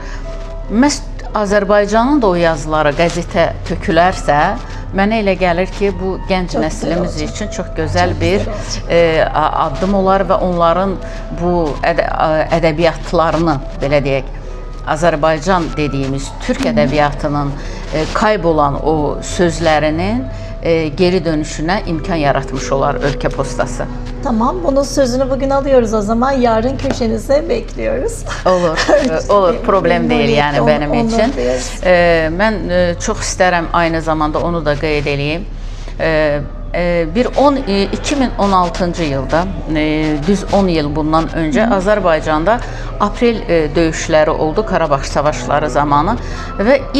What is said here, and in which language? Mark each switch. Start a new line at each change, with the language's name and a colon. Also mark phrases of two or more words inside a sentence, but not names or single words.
Azerbaijani: Məhz Azərbaycanın da o yazıları qəzetə tökülərsə, mənə elə gəlir ki, bu gənc nəslimiz üçün çox gözəl bir addım olar və onların bu ədəbiyyatlarını, belə deyək, Azərbaycan dediyimiz Türk ədəbiyyatının kaybolan o sözlərinin geri dönüşünə imkan yaratmış olar Ölkə Postası.
Turkish: Tamam, bunun sözünü bugün alıyoruz o zaman. Yarın köşenize bekliyoruz.
Azerbaijani: Olur, problem deyil yəni mənim üçün. Mən çox istərəm
Turkish: aynı zamanda
Azerbaijani: onu da qeyd edeyim. 2016-cı ildə, düz 10 il bundan öncə Azərbaycanda aprel döyüşləri oldu, Qarabağ savaşları zamanı və